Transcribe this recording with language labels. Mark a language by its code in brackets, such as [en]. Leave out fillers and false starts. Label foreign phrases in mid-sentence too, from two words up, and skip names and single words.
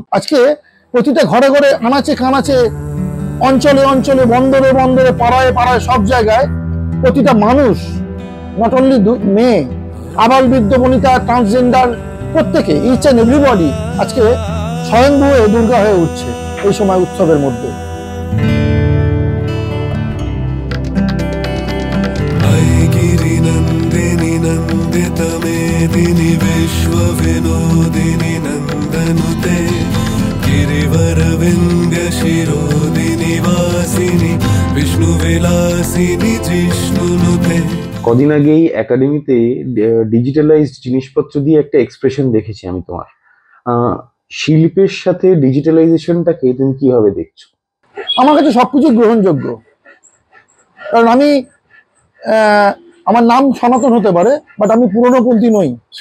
[bn] আজকে প্রতিটা ঘরে ঘরে, আনাচে কানাচে, অঞ্চলে অঞ্চলে, বন্দরে বন্দরে, পাড়ায় পাড়ায়, সব জায়গায় প্রতিটা মানুষ, [en] not only [bn] মেয়ে, আবাল বৃদ্ধ বনিতা, ট্রান্সজেন্ডার, প্রত্যেকে, [en] each and everybody [bn] আজকে স্বয়ংভূ হয়ে দুর্গা হয়ে উঠছে এই সময় উৎসবের মধ্যে। [sa] गिरिनन्दिनि नन्दितमेदिनि विश्वविनोदिनि नन्दनुते गिरिवरविन्द्यशिरोदिनि वासिनि विष्णुविलासिनि जिष्णुनुते। [bn] কদিন আগেই একাডেমিতে ডিজিটালাইজড জিনিসপত্র দিয়ে একটা এক্সপ্রেশন দেখেছি আমি তোমার। শিল্পের সাথে ডিজিটালাইজেশনটাকে তুমি কিভাবে দেখছো? আমার কাছে সবকিছু গ্রহণযোগ্য। কারণ আমি আমার নাম সনাতন হতে পারে, বাট আমি পুরনোপন্থী নই।